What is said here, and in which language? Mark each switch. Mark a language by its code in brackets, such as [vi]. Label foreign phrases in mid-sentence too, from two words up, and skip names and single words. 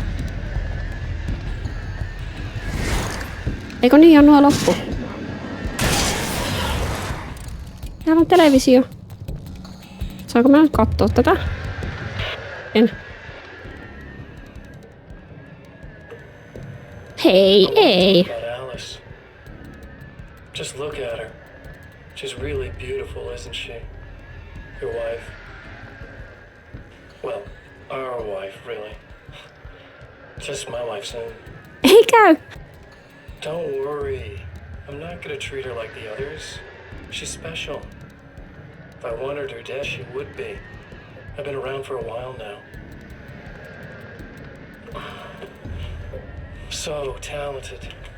[fi] Eikö niin on nuo loppu? Täällä on televisio. Saanko mä nyt kattoo tätä? En. Hei, ei. [en] Alice. Just look at her. She's really beautiful, isn't she? Your wife. Well, our wife, really. Just my wife soon. [fi] Ei käy. [en] Don't worry. I'm not gonna treat her like the others. She's special. If I wanted her dead, she would be. I've been around for a while now. So talented.